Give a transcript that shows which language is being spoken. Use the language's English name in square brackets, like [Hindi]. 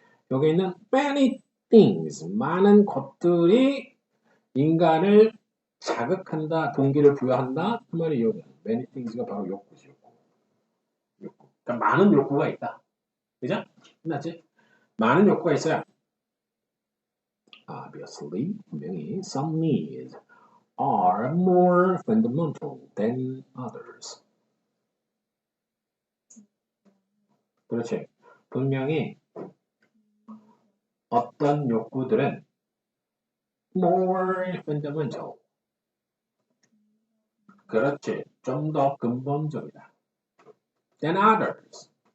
[Korean] 여기 있는 [English] many things. [Korean] 많은 것들이 인간을 자극한다, 동기를 부여한다. 그 말이 이거야. [English] many things [Korean] 가 바로 욕구지. 욕구. 그러니까 많은 욕구가 있다. 그죠? 끝났지? 많은 욕구가 있어요. [English] Obviously, [Korean] 분명히 [English] some needs are more fundamental than others. [Korean] 그렇지. 분명히 어떤 욕구들은 [English] more fundamental. [Korean] 그렇지. 좀 더 근본적이다. [English] than others.